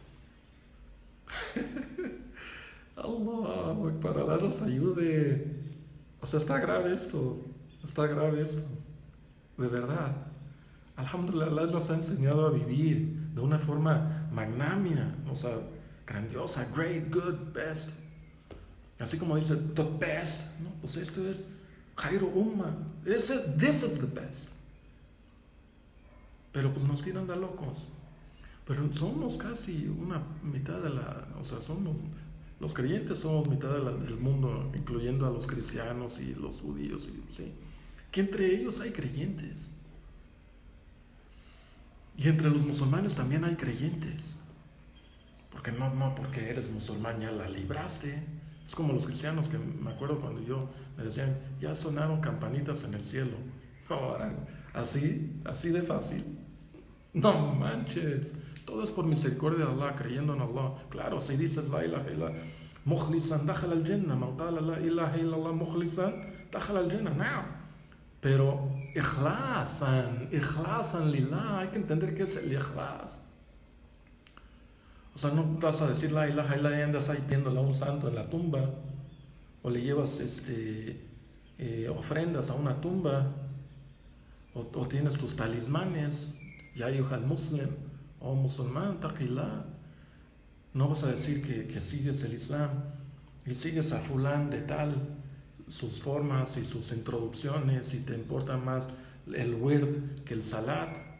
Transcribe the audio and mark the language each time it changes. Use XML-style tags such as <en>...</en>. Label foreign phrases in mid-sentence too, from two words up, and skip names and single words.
<es>Allah, para Allah nos ayude. O sea, está grave esto, de verdad. Alhamdulillah, Allah nos ha enseñado a vivir de una forma magnánima, o sea, grandiosa,</es> <en>great, good, best.</en> <es>Así como dice,</es> <en>the best,</en> <es>¿no? Pues esto es</es> <ar>خير أمة.</ar> <en>This is the best.</en> <es>Pero pues nos tiran de locos. Pero somos casi una mitad de o sea, los creyentes somos mitad del mundo, incluyendo a los cristianos y los judíos, ¿sí? Que entre ellos hay creyentes. Y entre los musulmanes también hay creyentes. Porque no porque eres musulmán ya la libraste. Es como los cristianos que me acuerdo cuando me decían, ya sonaron campanitas en el cielo. Ahora, así de fácil. No manches. Todo es por misericordia de Allah, creyendo en Allah. Claro, si dices</es> <ar>لا إله إلا الله مخلصا دخل الجنة من قال لا إله إلا الله مخلصا دخل الجنة.</ar> <es>No. Pero</es> <ar>إخلاصا لله,</ar> <es>hay que entender qué es el ikhlas. O sea, no vas a decir</es> <ar>لا إله إلا الله</ar> <es>y andas ahí viéndole a un santo en la tumba, o le llevas ofrendas a una tumba, o tienes tus talismanes,</es> <ar>يا أيها المسلم,</ar> <es>o musulmán, taqillah. No vas a decir que sigues el Islam y sigues a fulán de tal, sus formas y sus introducciones, y te importa más el wird que el salat.</es>